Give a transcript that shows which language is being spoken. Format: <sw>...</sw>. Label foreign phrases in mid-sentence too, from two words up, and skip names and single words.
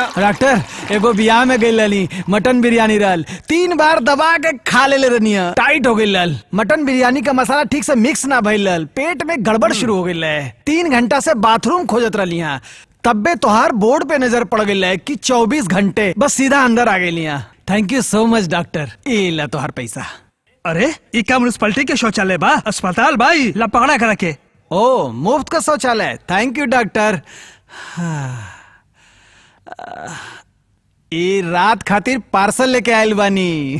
<bho>डॉक्टर एगो बियाह में गई लली, मटन बिरयानी रहल, 3 बार दबा के खा ले रहनी है, टाइट हो गई लल। मटन बिरयानी का मसाला ठीक से मिक्स ना भइल लल, पेट में गड़बड़ शुरू हो गई है। 3 घंटा से बाथरूम खोजत रही है, तब्बे तोहार बोर्ड पे नजर पड़ गई है कि 24 घंटे बस सीधा अंदर आ गई।</bho> <en>thank you so much doctor.</en> <bho>ये ला तोहार पैसा। अरे ई का म्युनिसिपैलिटी के शौचालय बा, अस्पताल भाई ला पकड़ा करा के। ओ मुफ्त का शौचालय।</bho> <en>thank you</en> <bho>डॉक्टर। ये रात खातिर पार्सल लेके आयल बानी।</bho>